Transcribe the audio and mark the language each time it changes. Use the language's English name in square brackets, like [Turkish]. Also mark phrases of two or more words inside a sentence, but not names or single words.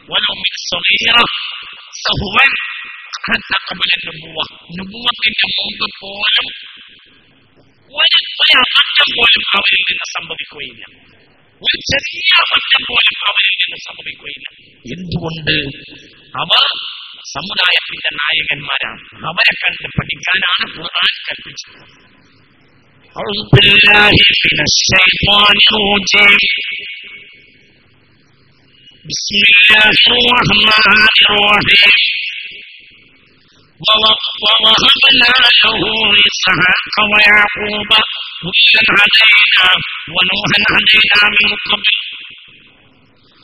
[Malayalam] നുബുവത്തിന്റെ മുമ്പ് പോലും ഒരു അബദ്ധം പോലും അവരിൽ നിന്ന് സംഭവിക്കുകയില്ല. ഒരു ചെറിയ അബദ്ധം പോലും അവരിൽ നിന്ന് സംഭവിക്കുകയില്ല. എന്തുകൊണ്ട്? അവർ സമുദായത്തിന്റെ നായകന്മാരാണ്. അവരെ കണ്ട് പഠിക്കാനാണ് ഖുർആൻ കൽപ്പിച്ചത്. [Arabic] ووهبنا له إسحاق ويعقوب كلا هدينا ونوحا هدينا من قبل